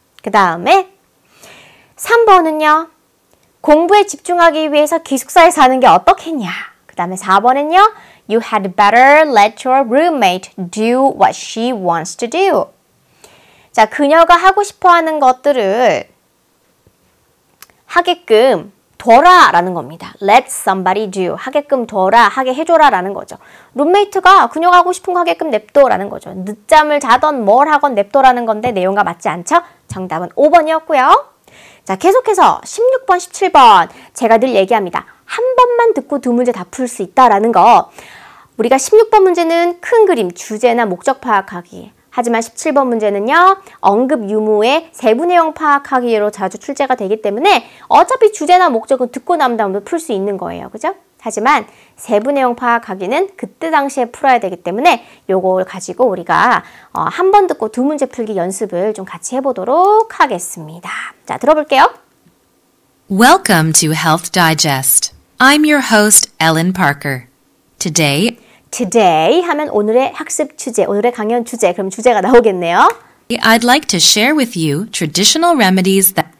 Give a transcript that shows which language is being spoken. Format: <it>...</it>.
<ko>그 다음에 3번은요. 공부에 집중하기 위해서 기숙사에 사는 게 어떻겠냐. 그 다음에 4번은요.</ko> <en>You had better let your roommate do what she wants to do.</en> <ko>자, 그녀가 하고 싶어하는 것들을 하게끔 둬라 라는 겁니다.</ko> <en>Let somebody do.</en> <ko>하게끔 둬라, 하게 해줘라 라는 거죠. 룸메이트가 그녀가 하고 싶은 거 하게끔 냅둬 라는 거죠. 늦잠을 자던 뭘 하건 냅둬라는 건데 내용과 맞지 않죠? 정답은 5번이었고요. 자, 계속해서 16번, 17번 제가 늘 얘기합니다. 한 번만 듣고 두 문제 다 풀 수 있다라는 거. 우리가 16번 문제는 큰 그림, 주제나 목적 파악하기. 하지만 17번 문제는요. 언급 유무의 세부 내용 파악하기로 자주 출제가 되기 때문에 어차피 주제나 목적은 듣고 난 다음에 풀 수 있는 거예요. 그죠? 하지만 세부 내용 파악하기는 그때 당시에 풀어야 되기 때문에 요걸 가지고 우리가 한 번 듣고 두 문제 풀기 연습을 좀 같이 해보도록 하겠습니다. 자, 들어볼게요.</ko> <en>Welcome to Health Digest. I'm your host, Ellen Parker.</en> <ko>Today 하면 오늘의 학습 주제, 오늘의 강연 주제, 그럼 주제가 나오겠네요.</ko> <en>I'd like to share with you traditional remedies</en>